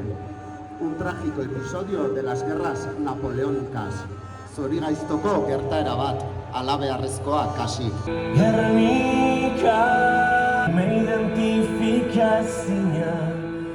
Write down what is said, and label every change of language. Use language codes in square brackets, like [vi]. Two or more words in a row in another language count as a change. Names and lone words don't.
[es] Un trágico episodio de las guerras napoleónicas. [eu] Zorigaiztoko gertaera bat, halabeharrezkoa kasi. [es] Guernica me identifica señal.